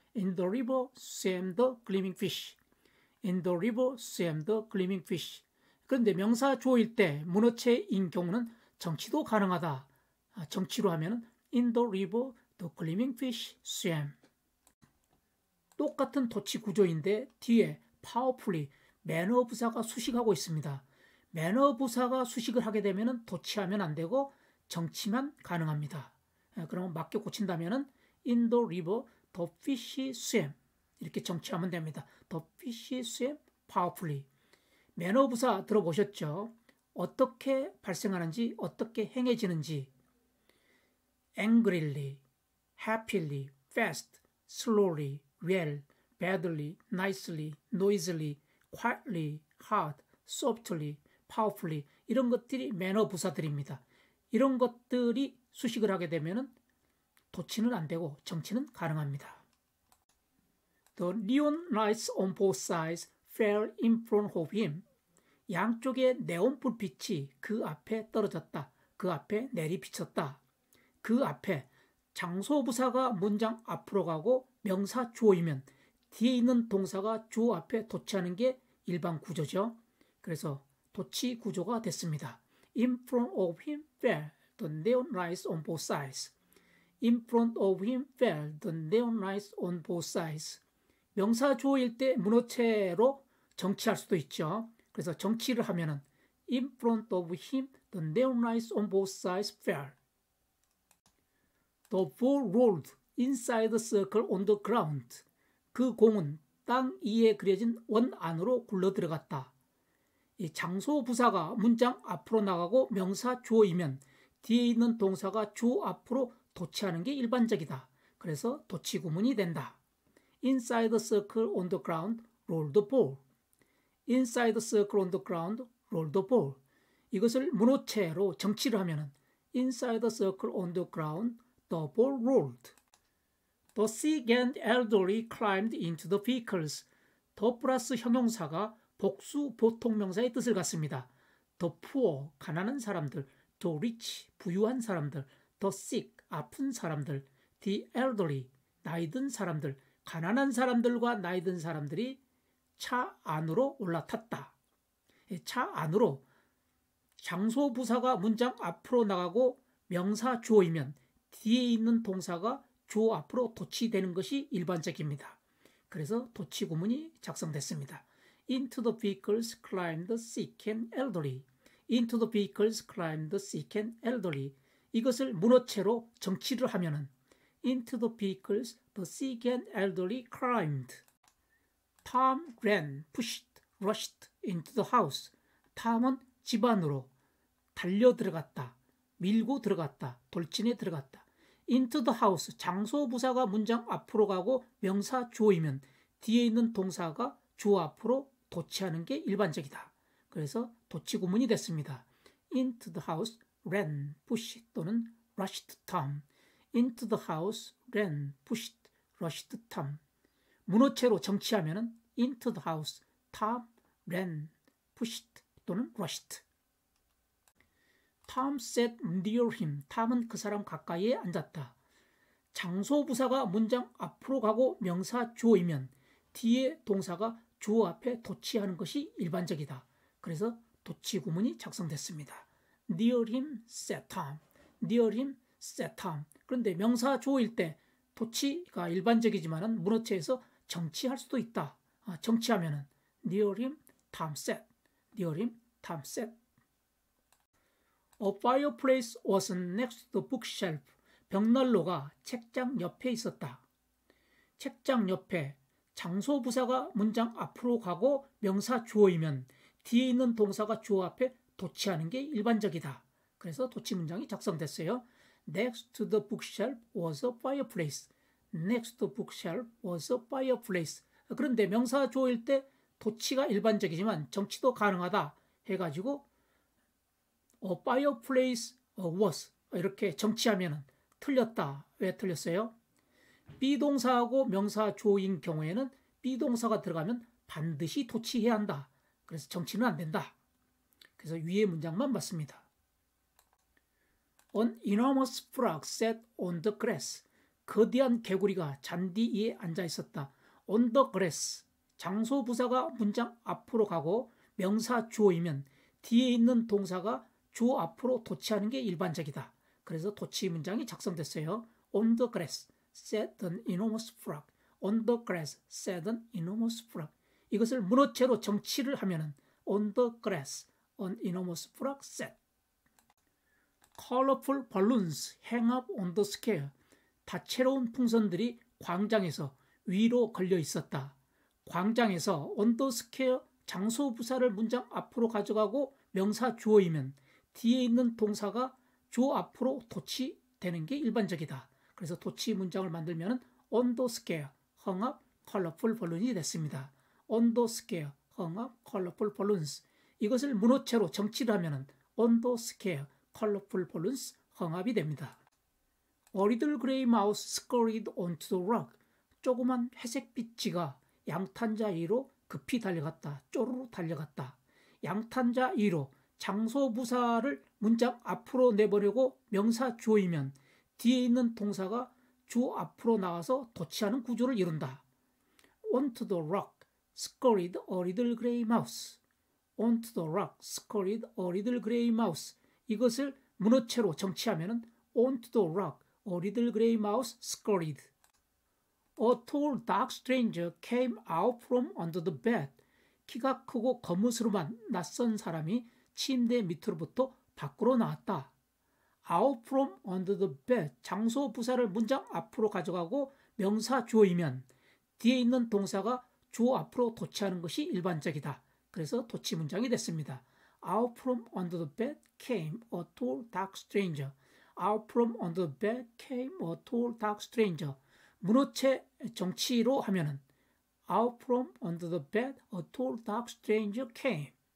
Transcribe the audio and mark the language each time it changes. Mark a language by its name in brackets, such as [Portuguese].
[English] In the river swam the gleaming fish. In the river swam the gleaming fish. [Korean] 그런데 명사 주어일 때 문어체인 경우는 정치도 가능하다. 정치로 하면 [English] In the river the gleaming fish swam. [Korean] 똑같은 도치 구조인데 뒤에 powerfully 매너 부사가 수식하고 있습니다. 매너 부사가 수식을 하게 되면 도치하면 안 되고 정치만 가능합니다. 그러면 맞게 고친다면 [English] In the river the fish swam. [Korean] 이렇게 정치하면 됩니다. [English] The fish swam powerfully. [Korean] 매너 부사 들어보셨죠? 어떻게 발생하는지, 어떻게 행해지는지. [English] Angrily, happily, fast, slowly, well, badly, nicely, noisily, quietly, hard, softly, powerfully [Korean] 이런 것들이 매너 부사들입니다. 이런 것들이 수식을 하게 되면 도치는 안 되고 정치는 가능합니다. [English] The neon lights on both sides fell in front of him. [Korean] 양쪽의 네온 불빛이 그 앞에 떨어졌다. 그 앞에 내리비쳤다. 그 앞에 장소부사가 문장 앞으로 가고 명사 주어이면 뒤에 있는 동사가 주어 앞에 도치하는 게 일반 구조죠. 그래서 도치 구조가 됐습니다. [English] In front of him fell the neon lights on both sides. In front of him fell the neon lights on both sides. [Korean] 명사 주어일 때 문어체로 정치할 수도 있죠. 그래서 정치를 하면은 [English] In front of him the neon lights on both sides fell. The ball rolled inside the circle on the ground. [Korean] 그 공은 땅 위에 그려진 원 안으로 굴러 들어갔다. 이 장소 부사가 문장 앞으로 나가고 명사 주어이면 뒤에 있는 동사가 주어 앞으로 도치하는 게 일반적이다. 그래서 도치 구문이 된다. [English] Inside the circle on the ground, roll the ball. Inside the circle on the ground, roll the ball. [Korean] 이것을 문어체로 정치를 하면은 [English] Inside the circle on the ground, the ball rolled. The sick and elderly climbed into the vehicles. [Korean] 더 플러스 형용사가 복수 보통명사의 뜻을 갖습니다. The poor, 가난한 사람들. The rich, 부유한 사람들. The sick, 아픈 사람들. The elderly, 나이 든 사람들. 가난한 사람들과 나이 든 사람들이 차 안으로 올라탔다. 차 안으로 장소 부사가 문장 앞으로 나가고 명사 주어이면 뒤에 있는 동사가 주어 앞으로 도치되는 것이 일반적입니다. 그래서 도치 구문이 작성됐습니다. [English] Into the vehicles climbed the sick and elderly. Into the vehicles climbed the sick and elderly. [Korean] 이것을 문어체로 정치를 하면은 [English] Into the vehicles the sick and elderly climbed. Tom ran, pushed, rushed into the house. [Korean] 탐은 집 안으로 달려 들어갔다, 밀고 들어갔다, 돌진해 들어갔다. Into the house, 장소 부사가 문장 앞으로 가고 명사 주어이면 뒤에 있는 동사가 주어 앞으로 도치하는 게 일반적이다. 그래서 도치 구문이 됐습니다. [English] Into the house, ran, pushed 또는 rushed Tom. Into the house, ran, pushed, rushed Tom. [Korean] 문어체로 정치하면은 [English] into the house, Tom, ran, pushed 또는 rushed. Tom sat near him. [Korean] 탐은 그 사람 가까이에 앉았다. 장소 부사가 문장 앞으로 가고 명사 주어이면 뒤에 동사가 주어 앞에 도치하는 것이 일반적이다. 그래서 도치 구문이 작성됐습니다. [English] Near him sat Tom. Near him sat Tom. [Korean] 그런데 명사 주어일 때 도치가 일반적이지만은 문어체에서 정치할 수도 있다. 정치하면은 [English] near him Tom sat. Near him Tom sat. A fireplace was next to the bookshelf. [Korean] 벽난로가 책장 옆에 있었다. 책장 옆에 장소 부사가 문장 앞으로 가고 명사 주어이면 뒤에 있는 동사가 주어 앞에 도치하는 게 일반적이다. 그래서 도치 문장이 작성됐어요. [English] Next to the bookshelf was a fireplace. Next to the bookshelf was a fireplace. [Korean] 그런데 명사 주어일 때 도치가 일반적이지만 정치도 가능하다 해가지고 [English] a fireplace was [Korean] 이렇게 정치하면 틀렸다. 왜 틀렸어요? 비동사하고 명사 주어인 경우에는 비동사가 들어가면 반드시 도치해야 한다. 그래서 정치는 안 된다. 그래서 위의 문장만 봤습니다. [English] An enormous frog sat on the grass. [Korean] 거대한 개구리가 잔디 위에 앉아 있었다. [English] On the grass. [Korean] 장소 부사가 문장 앞으로 가고 명사 주어이면 뒤에 있는 동사가 주어 앞으로 도치하는 게 일반적이다. 그래서 도치 문장이 작성됐어요. [English] On the grass sat an enormous frog. On the grass sat an enormous frog. [Korean] 이것을 문어체로 정치를 하면은 [English] on the grass an enormous frog sat. Colorful balloons hang up on the square. [Korean] 다채로운 풍선들이 광장에서 위로 걸려 있었다. 광장에서 [English] on the square [Korean] 장소 부사를 문장 앞으로 가져가고 명사 주어이면 뒤에 있는 동사가 주어 앞으로 도치되는 게 일반적이다. 그래서 도치 문장을 만들면 [English] on the square hung up colorful balloons [Korean] 이 됐습니다. [English] on the square hung up colorful balloons. [Korean] 이것을 문어체로 정치를 하면 [English] on the square colorful balloons hung up이 됩니다. A little gray mouse scurried onto the rock. [Korean] 조그만 회색 삐치가 양탄자 위로 급히 달려갔다. 쪼르르 달려갔다. 양탄자 위로 장소 부사를 문장 앞으로 내보내고 명사 주어이면 뒤에 있는 동사가 주 앞으로 나와서 도치하는 구조를 이룬다. [English] Onto the rock scurried a little gray mouse. Onto the rock scurried a little gray mouse. [Korean] 이것을 문어체로 정치하면 [English] Onto the rock a little gray mouse scurried. A tall dark stranger came out from under the bed. [Korean] 키가 크고 거무스름한 낯선 사람이 침대 밑으로부터 밖으로 나왔다. [English] Out from under the bed. [Korean] 장소 부사를 문장 앞으로 가져가고 명사 주어이면 뒤에 있는 동사가 주어 앞으로 도치하는 것이 일반적이다. 그래서 도치 문장이 됐습니다. [English] Out from under the bed came a tall dark stranger. Out from under the bed came a tall dark stranger. [Korean] 문어체 정치로 하면은 [English] Out from under the bed a tall dark stranger came.